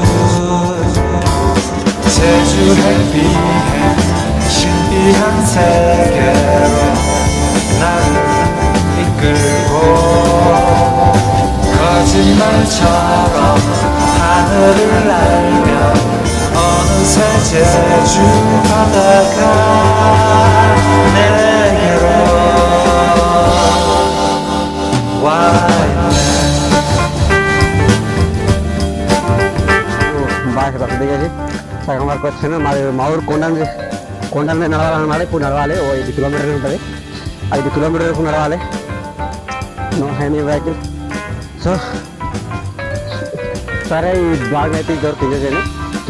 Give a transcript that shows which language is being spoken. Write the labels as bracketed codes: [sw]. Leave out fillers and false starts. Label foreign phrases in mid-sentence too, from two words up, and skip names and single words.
[ko] 햇빛에 신비한 세계로 나를 이끌고 거짓말처럼 하늘을 날며 어느새 제주 바다가 내게로 와있네. [te] బాగా బస్సు దిగేసి సగం వరకు వచ్చాను. మా ఊరు కొండ మీద నడవాలన్నమాట. ఇప్పుడు నడవాలి. 5 కిలోమీటర్లు ఉంటుంది. 5 కిలోమీటర్ వరకు నడవాలి. [en] no any vehicle. [te] సో సరే, ఈ బ్లాగ్ అయితే ఇంతవరకు ఎంజాయ్ చేయండి.